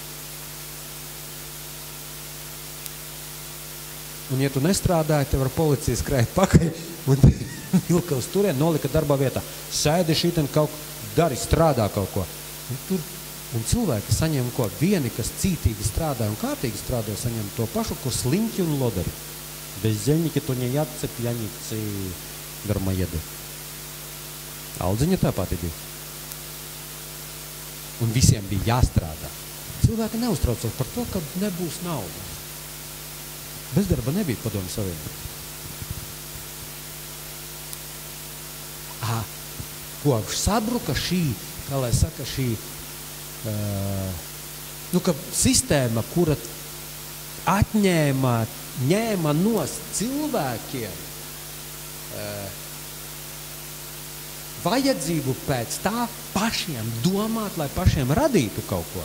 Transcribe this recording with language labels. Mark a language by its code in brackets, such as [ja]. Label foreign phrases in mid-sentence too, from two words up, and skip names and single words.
[lv] Un, ja tu nestrādāji, tev ar policiju skrēja pakaļ un vilka uz turien, nolika darbā vietā. Sēdi šīten kaut dari, strādā kaut ko. Un cilvēki saņem ko? Vieni, kas cītīgi strādāja un kārtīgi strādāja, saņem to pašu, ko sliņķi un lodari. [ru] Бездельники то не ядцы, пьяницы, дармоеды. [lv] Aldziņa tāpat bija. Un visiem bija jāstrādā. Cilvēki neuztraucās par to, ka nebūs naudas. Bezdarba nebija padomju savienībā. Kopš sabruka šī, kā lai saka, šī ka sistēma, kura ņēma nost cilvēkiem vajadzību pēc tā pašiem domāt, lai pašiem radītu kaut ko.